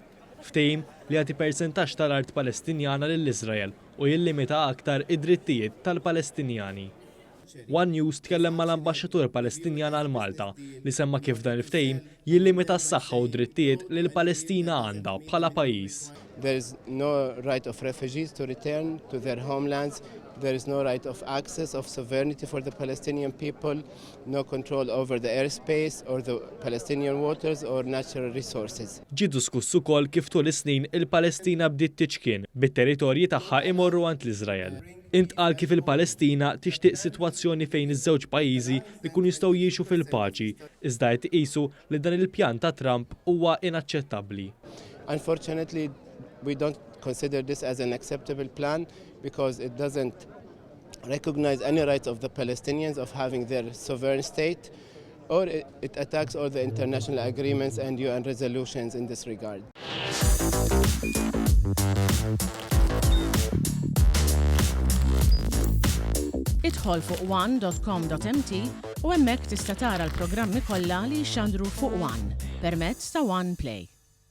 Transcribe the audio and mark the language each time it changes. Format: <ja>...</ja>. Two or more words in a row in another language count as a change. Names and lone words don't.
<mt>Ftehim li jagħti persentaġġ tal-art Palestinjana lill-Iżrael u jillimita aktar id-drittijiet tal-Palestinjani. One News tkellem mal-Ambaxxatur Palestinjan għal Malta li semma kif dan il-ftehim jillimita s-saħħa u drittijiet li l-Palestina għandha bħala pajjiż.</mt> <en>There is no right of refugees to return to their homelands. There is no right of access of sovereignty for the Palestinian people, no control over the airspace or the Palestinian waters or natural resources.</en> <mt>Ġie diskuss ukoll kif tul is-snin il-Palestina bdiet tiċkien bit-territorji tagħha imorru għand l-Iżrael. Intqal kif il-Palestina tixtieq sitwazzjoni fejn iż-żewġ pajjiżi jkunu jistgħu jgħixu fil-paċi, iżda qed iqisu li dan il-pjan ta' Trump huwa inaċċettabbli.</mt> <en>Unfortunately, we don't consider this as an acceptable plan because it doesn't recognize any rights of the Palestinians of having their sovereign state, or it attacks all the international agreements and UN resolutions in this regard.</en> <mt>Idħol fuq one.com.mt u hemmhekk tista' tara l-programmi kollha li jxandru fuq One permezz ta' One Play.</mt>